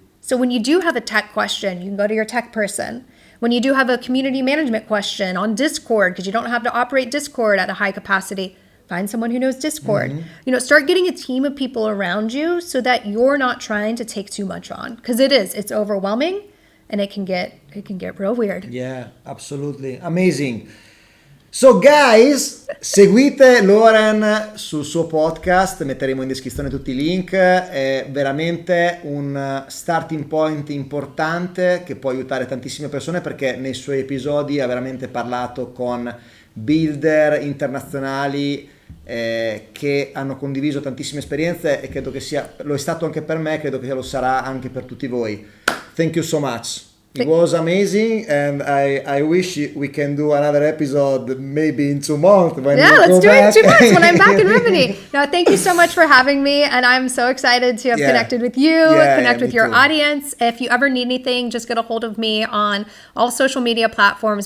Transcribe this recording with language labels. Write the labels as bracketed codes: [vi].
[en] So when you do have a tech question, you can go to your tech person. When you do have a community management question on Discord, because you don't have to operate Discord at a high capacity, find someone who knows Discord. Start getting a team of people around you so that you're not trying to take too much on. Because it's overwhelming and it can get real weird. Yeah, absolutely. Amazing. So guys, [it] seguite Lauren sul suo podcast, metteremo in descrizione tutti i link, è veramente un starting point importante che può aiutare tantissime persone perché nei suoi episodi ha veramente parlato con builder internazionali che hanno condiviso tantissime esperienze e credo che lo è stato anche per me, credo che lo sarà anche per tutti voi. [en] Thank you so much. It was amazing, and I wish we can do another episode maybe in 2 months. Let's do it in 2 months when I'm back in Rimini. No, thank you so much for having me, and I'm so excited to have connected with you, connect with your audience. If you ever need anything, just get a hold of me on all social media platforms.